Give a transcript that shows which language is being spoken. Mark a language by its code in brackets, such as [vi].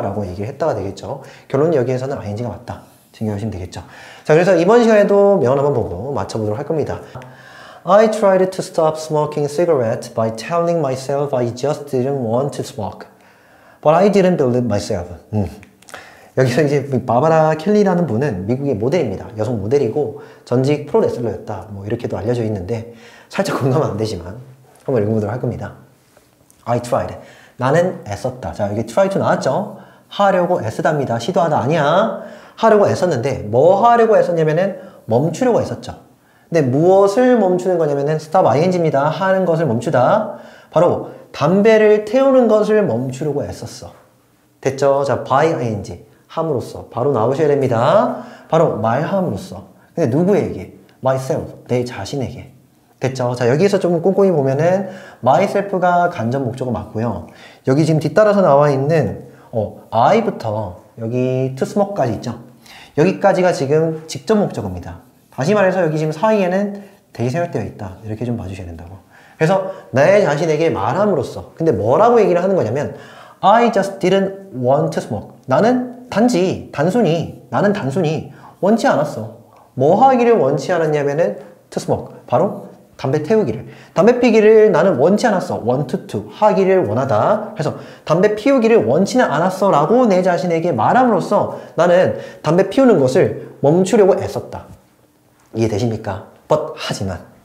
[ko] 라고 얘기를 했다가 되겠죠. 결론은 여기에서는 ing가 맞다. 챙겨주시면 되겠죠. 자, 그래서 이번 시간에도 명언 한번 보고 맞춰보도록 할 겁니다. [en] I tried to stop smoking cigarettes by telling myself I just didn't want to smoke. But I didn't believe myself. [ko] 여기서 이제 바바라 켈리라는 분은 미국의 모델입니다. 여성 모델이고 전직 프로레슬러였다. 뭐 이렇게도 알려져 있는데 살짝 공감은 안 되지만 한번 읽어보도록 할 겁니다. [en] I tried. [ko] 나는 애썼다. 자, 여기 try to 나왔죠? 하려고 애쓰답니다. 시도하다 아니야. 하려고 애썼는데 뭐 하려고 애썼냐면은 멈추려고 애썼죠. 근데 무엇을 멈추는 거냐면은 stop ing입니다. 하는 것을 멈추다. 바로 담배를 태우는 것을 멈추려고 애썼어. 됐죠? 자, by ing. 함으로써. 바로 나오셔야 됩니다. 바로 말함으로써. 근데 누구에게? myself. 내 자신에게. 됐죠? 자, 여기에서 좀 꼼꼼히 보면은 myself가 간접 목적어 맞고요. 여기 지금 뒤따라서 나와 있는 I부터 여기 to smoke까지 있죠? 여기까지가 지금 직접 목적어입니다. 다시 말해서 여기 지금 사이에는 대이 생략되어 있다. 이렇게 좀 봐주셔야 된다고. 그래서 내 자신에게 말함으로써. 근데 뭐라고 얘기를 하는 거냐면 [en] I just didn't want to smoke. [ko] 나는 나는 단순히 원치 않았어. 뭐 하기를 원치 않았냐면은 to smoke. 바로 담배 태우기를. 담배 피기를 나는 원치 않았어. want to. 하기를 원하다. 그래서 담배 피우기를 원치는 않았어. 라고 내 자신에게 말함으로써 나는 담배 피우는 것을 멈추려고 애썼다. 이해되십니까? 하지만.